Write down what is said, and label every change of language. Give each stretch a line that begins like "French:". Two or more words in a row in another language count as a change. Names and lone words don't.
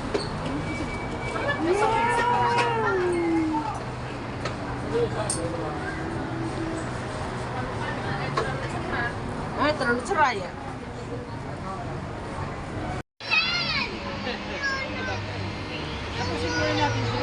Indonesian: Ay, terlalu cerah ya.
Filipino: Tapusin muna natin sila.